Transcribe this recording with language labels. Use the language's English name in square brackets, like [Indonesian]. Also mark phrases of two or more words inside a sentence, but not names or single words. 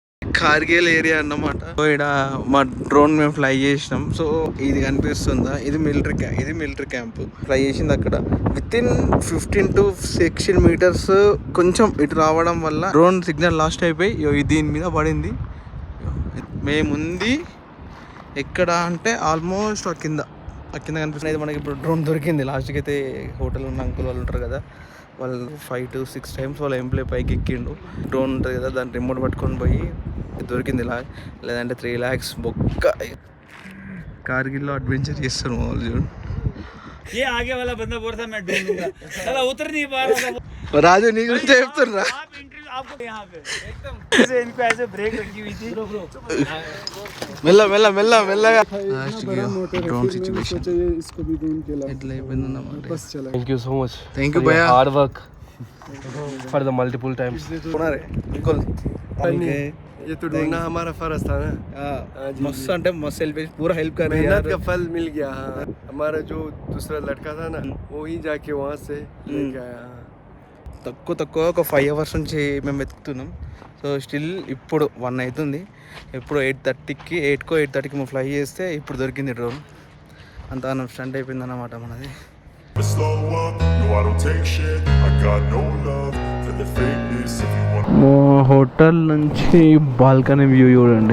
[Telugu] కార్గిల్ ఏరియా అన్నమాట. సో ఇక్కడ మా డ్రోన్ మేము ఫ్లై చేసినాం. సో ఇది కనిపిస్తుందా, ఇది [English] military camp. [Telugu] ఫ్లై చేసింది అక్కడ [English] with in 15 to 16 meters. [Telugu] కొంచెం ఇటు రావడం వల్ల [English] drone signal lost [Telugu] అయిపోయి దీని మీద పడింది. మేముంది ఎక్కడ అంటే ఆల్మోస్ట్ ఆ కింద కనిపిస్తుంది. మనకి ఇప్పుడు డ్రోన్ దొరికింది. లాస్ట్కి అయితే హోటల్ ఉన్న అంకుల్ వాళ్ళు ఉంటారు కదా, వాళ్ళు [English] 5 to 6 times [Telugu] వాళ్ళ ఎంప్లాయ్ పైకి ఎక్కిండు. డ్రోన్ ఉంటుంది కదా, దాన్ని రిమోట్ పట్టుకొని పోయి దొరికింది. లేదంటే 3 lakhs బొక్క. కార్గిల్లో అడ్వెంచర్ చేస్తారు వాళ్ళు. చూడు [Hindi] ये आगे वाला बंदा बोल रहा मैं ढूंढूंगा, साला उतर नहीं पा रहा था. [Telugu] రాజు నీ గురించి చెప్తున్నా. [Hindi] आप इंटरव्यू आपको यहाँ पे एकदम ऐसे इनको ऐसे ब्रेक रखी हुई थी. [Telugu] మెల్లగా [English] drone situation [Telugu] ఎట్లా అయిపోయిందన్నమాట. [English] Thank you so much. thank you భయ్యా. Hard work for the multiple times. [Hindi] ये तो ढूंढना हमारा फर्ज था ना. [Telugu] मस्त అంటే మస్తు హెల్ప్ చేసి [Hindi] पूरा हेल्प कर रहे मेहनत का फल मिल गया. हाँ, हमारा जो दूसरा लड़का था ना, वो ही जाके वहाँ से लेके आया. [Telugu] తక్కువ ఒక 5 hours నుంచి మేము వెతుకుతున్నాం. [English] so still [Telugu] ఇప్పుడు 1 అవుతుంది. ఇప్పుడు 8:30కి 8:30కి మేము ఫ్లై చేస్తే ఇప్పుడు దొరికింది డ్రోన్. అంతా స్టంట్ అయిపోయింది అన్నమాట మనది. హోటల్ నుంచి [English] balcony view [Telugu] చూడండి.